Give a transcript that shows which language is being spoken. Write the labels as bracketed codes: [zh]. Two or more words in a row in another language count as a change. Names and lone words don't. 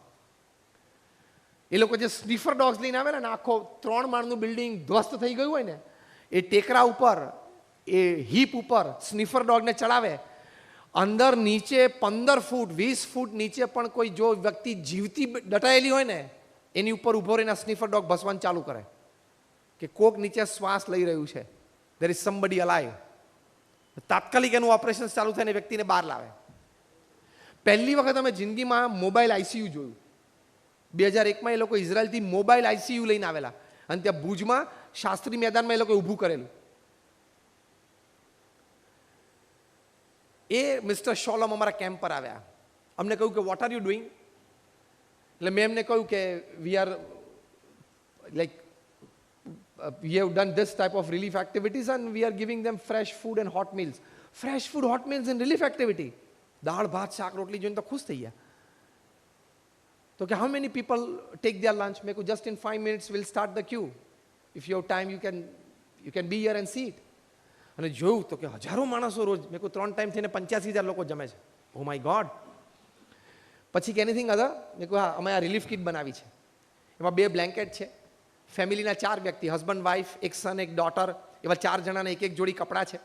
[gu] એ લોકો જે સ્નીફર ડોગ્સ લઈને આવેલા ને, આખો 3 માળનું બિલ્ડિંગ ધ્વસ્ત થઈ ગયું હોય ને, એ ટેકરા ઉપર, એ હીપ ઉપર સ્નીફર ડોગને ચડાવે. અંદર નીચે 15 ફૂટ 20 ફૂટ નીચે પણ કોઈ જો વ્યક્તિ જીવતી દટાયેલી હોય ને, એની ઉપર ઊભો રહીને સ્નીફર ડોગ ભસવાનું ચાલુ કરે કે કોક નીચે શ્વાસ લઈ રહ્યું છે, [en] there is somebody alive. [gu] તાત્કાલિક એનું ઓપરેશન ચાલુ થઈને વ્યક્તિને બહાર લાવે. પહેલી વખત અમે જિંદગીમાં મોબાઈલ ICU જોયું. 2001માં એ લોકો ઇઝરાયલથી મોબાઈલ ICU લઈને આવેલા અને ત્યાં ભુજમાં શાસ્ત્રી મેદાનમાં એ લોકો ઊભું કરેલું. એ મિસ્ટર શોલમ અમારા કેમ્પ પર આવ્યા. અમને કહ્યું કે [en] what are you doing. [gu] એટલે મેં એમને કહ્યું કે [en] we are like we have done this type of relief activities and we are giving them fresh food and hot meals. Fresh food, hot meals in relief activity. [gu] દાળ ભાત શાક રોટલી જોઈને તો ખુશ થઈ ગયા. તો કે [en] how many people take their lunch? [gu] મેં કહ્યું [en] just in 5 minutes we'll start the queue. If you have time you can be here and see it. [gu] અને જોયું તો કે હજારો માણસો રોજ. મેં કહ્યું 3 ટાઈમ થઈને 85,000 લોકો જમે છે. [en] oh my god. [gu] પછી કે [en] anything other? [gu] મેં કહ્યું હા, અમે આ રિલીફ કિટ બનાવી છે. એમાં 2 બ્લેન્કેટ છે. ફેમિલીના 4 વ્યક્તિ, [en] husband wife, [gu] એક સન, એક ડોટર, એવા 4 જણાને એક જોડી કપડાં છે.